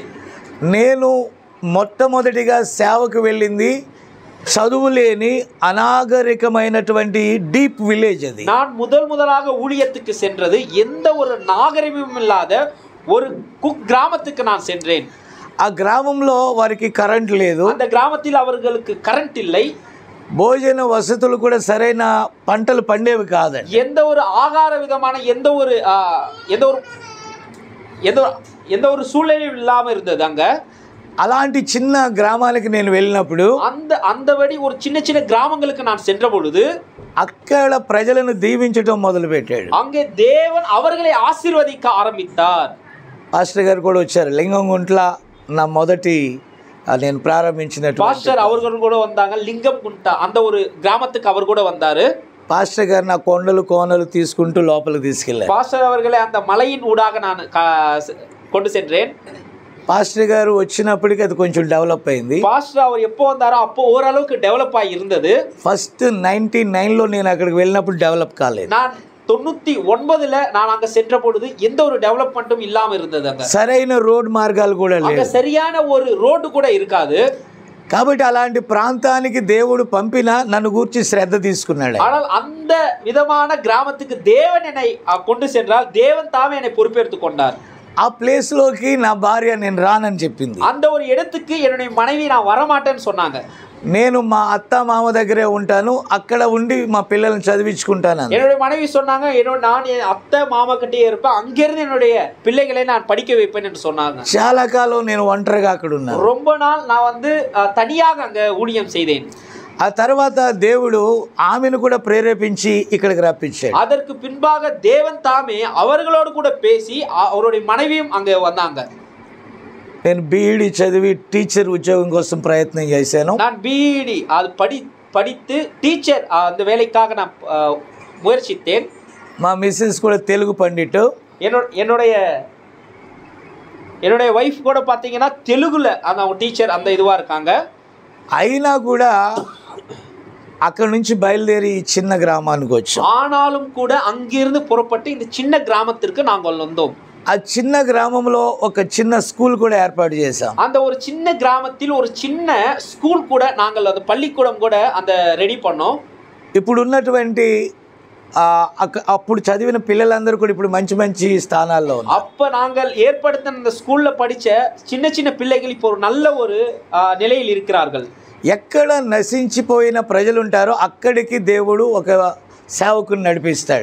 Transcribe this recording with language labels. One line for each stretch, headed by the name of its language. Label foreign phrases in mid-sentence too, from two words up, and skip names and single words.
Telugu: నేను మొట్టమొదటిగా సేవకు వెళ్ళింది చదువు లేని అనాగరికమైనటువంటి
English: deep village.
Telugu: అది
Tamil: நான் முதலாக ஊழியத்துக்கு சென்றது எந்த ஒரு நாகரிகமும் இல்லாத ஒரு கிராமத்துக்கு நான் சென்றேன்.
Telugu: ఆ గ్రామంలో వారికి కరెంట్ లేదు.
Tamil: அந்த கிராமத்தில் அவர்களுக்கு கரண்ட் இல்லை.
Telugu: భోజన వసతులు కూడా సరైన పంటలు పండేవి కాదండి.
Tamil: எந்த ஒரு ஆகார விதமான எந்த ஒரு சூழ்நிலையும் இல்லாம இருந்தது அங்க.
Telugu: అలాంటి చిన్న గ్రామాలకు నేను వెళ్ళినప్పుడు
Tamil: அந்தபடி ஒரு சின்ன கிராமங்களுக்கு நான் சென்ற பொழுது
Telugu: అక్కడ ప్రజలను దీవించడం మొదలుపెట్టాడు.
Tamil: அங்கே தேவன் அவர்களை ஆசீர்வதிக்க ஆரம்பித்தார்.
Telugu: పాస్టర్ గారు కూడా వచ్చారు. లింగంగుంట్ల నా మొదటి నేను ప్రారంభించినట్టు
Tamil: பாஸ்டர் அவர்கள் கூட வந்தாங்க. லிங்கம் குண்டா அந்த ஒரு கிராமத்துக்கு அவர் கூட வந்தாரு.
Telugu: పాస్టర్ గారు నా కొండలు కోనలు తీసుకుంటూ లోపలికి తీసుకెళ్ళారు.
Tamil: பாஸ்டர் அவர்களை அந்த மலையின் ஊடாக நான் கொண்டு சென்றேன்.
Telugu: పాస్టర్ గారు వచ్చినప్పటికీ అది కొంచెం డెవలప్ అయింది.
Tamil: பாஸ்டர் அவர் எப்போ வந்தாரோ அப்போ ஓரளவுக்கு டெவலப் ஆகி இருந்தது.
Telugu: ఫస్ట్ 99లో నేను అక్కడికి వెళ్ళినప్పుడు డెవలప్ కాలేదు.
Tamil: நான் 99ல நான் அங்க சென்ற பொழுது எந்த ஒரு டெவலப்மெண்ட்டும் இல்லாம இருந்தது. அங்க
Telugu: సరైన రోడ్ మార్గాలు కూడా లేవు.
Tamil: அங்க சரியான ஒரு ரோடு கூட இருக்காது.
Telugu: కాబట్టి అలాంటి ప్రాంతానికి దేవుడు పంపినా నన్ను గూర్చి శ్రద్ధ తీసుకున్నాడు.
Tamil: ஆனால் அந்த விதமான கிராமத்துக்கு தேவன் என்னை கொண்டு சென்றால் தேவன் தாமே என்னை பொறுப்பேற்றுக் கொண்டார்.
Telugu: ఆ ప్లేస్లోకి నా భార్య నేను రానని చెప్పింది.
Tamil: அந்த ஒரு இடத்துக்கு என்னுடைய மனைவி நான் வரமாட்டேன்னு சொன்னாங்க.
Telugu: నేను మా అత్త మామ దగ్గరే ఉంటాను, అక్కడ ఉండి మా పిల్లల్ని చదివించుకుంటాను.
Tamil: என்னுடைய மனைவி சொன்னாங்க நான் என் அத்தை மாமா கிட்டே இருப்பேன், அங்கிருந்து என்னுடைய பிள்ளைகளை நான் படிக்க வைப்பேன் என்று சொன்னாங்க.
Telugu: చాలా కాలం నేను ఒంటరిగా అక్కడ ఉన్నాను.
Tamil: ரொம்ப நாள் நான் தனியாக அங்க ஊழியம் செய்தேன்.
Telugu: ఆ తర్వాత దేవుడు ఆమెను కూడా ప్రేరేపించి ఇక్కడికి రప్పించాడు.
Tamil: அதற்கு பின்பாக தேவன் தாமே அவர்களோடு கூட பேசி அவருடைய மனைவியும் அங்க வந்தாங்க.
Telugu: నేను బీఈడి చదివి టీచర్ ఉద్యోగం కోసం ప్రయత్నం చేశాను.
Tamil: நான் பிஇடி அது படித்து டீச்சர் அந்த வேலைக்காக நான் முயற்சித்தேன்.
Telugu: మా మిస్సెస్ కూడా తెలుగు పండిట్.
Tamil: என்னுடைய வைஃப் கூட பார்த்தீங்கன்னா தெலுங்குல அந்த டீச்சர் அந்த இதுவா இருக்காங்க.
Telugu: అయినా కూడా అక్కడ నుంచి బయలుదేరి చిన్న గ్రామానికి వచ్చాం.
Tamil: ஆனாலும் கூட அங்கிருந்து புறப்பட்டு இந்த சின்ன கிராமத்திற்கு நாங்கள் வந்தோம்.
Telugu: ఆ చిన్న గ్రామంలో ఒక చిన్న స్కూల్ కూడా ఏర్పాటు చేశాం.
Tamil: அந்த ஒரு சின்ன கிராமத்தில் ஒரு சின்ன ஸ்கூல் கூட நாங்கள் அந்த பள்ளிக்கூடம் கூட அந்த ரெடி பண்ணோம்.
Telugu: ఇప్పుడు ఉన్నటువంటి అప్పుడు చదివిన పిల్లలందరూ కూడా ఇప్పుడు మంచి మంచి స్థానాల్లో ఉన్నారు.
Tamil: அப்ப நாங்கள் ஏற்படுத்தின அந்த ஸ்கூல்ல படிச்ச சின்ன பிள்ளைகள் இப்போ ஒரு நல்ல ஒரு நிலையில் இருக்கிறார்கள்.
Telugu: ఎక్కడ నశించిపోయిన ప్రజలు ఉంటారో అక్కడికి దేవుడు ఒక సేవకుని నడిపిస్తాడు.